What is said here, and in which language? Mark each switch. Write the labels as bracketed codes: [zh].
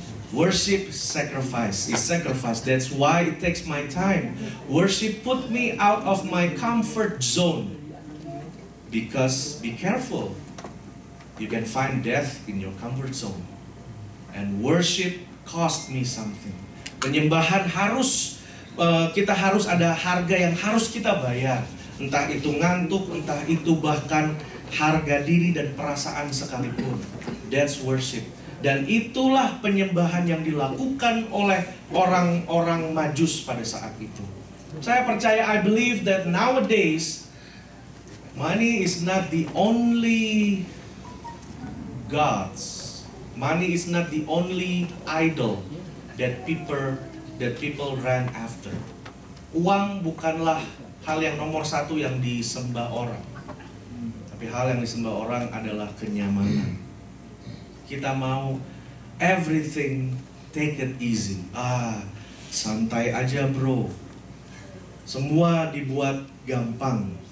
[en] Worship sacrifice is sacrifice. That's why it takes my time. Worship put me out of my comfort zone. Because be careful, you can find death in your comfort zone. And worship cost me something. [id] Penyembahan harus kita harus ada harga yang harus kita bayar. Entah itu ngantuk, entah itu bahkan harga diri dan perasaan sekalipun. [en] That's worship. [id] Dan itulah penyembahan yang dilakukan oleh orang-orang Majus pada saat itu. Saya percaya, [en] I believe that nowadays money is not the only gods. Money is not the only idol that people run after. [id] Uang bukanlah hal yang nomor satu yang disembah orang. Tapi hal yang disembah orang adalah kenyamanan. Kita mau [en] everything take it easy. [id] Santai aja bro. Semua dibuat gampang.